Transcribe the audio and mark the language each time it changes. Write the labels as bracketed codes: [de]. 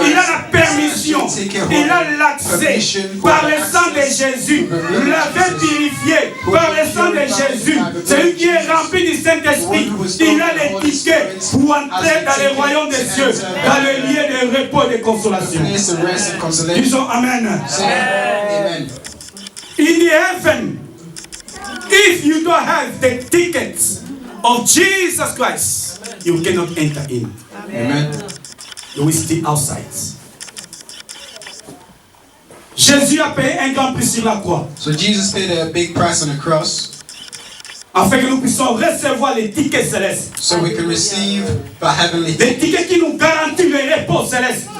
[fr] Il a la permission, il a l'accès par le sang de Jésus, l'avait purifié par le sang de Jésus. Celui qui est rempli du Saint-Esprit, il a les tickets pour entrer dans le royaume des cieux, dans le lieu de repos et de consolation. [en] Place of rest and consolation. [fr] Disons Amen. [en] Say amen. In the heaven, if you don't have the tickets of Jesus Christ, you cannot enter in. Amen. You will stay outside. [fr] Jésus a payé un grand prix sur la croix, [en] So Jesus paid a big price on the cross [fr] afin que nous puissions recevoir les tickets célestes. [en] so we can receive the heavenly [fr] Les [en] ticket. [fr] tickets qui nous garantissent le repos céleste,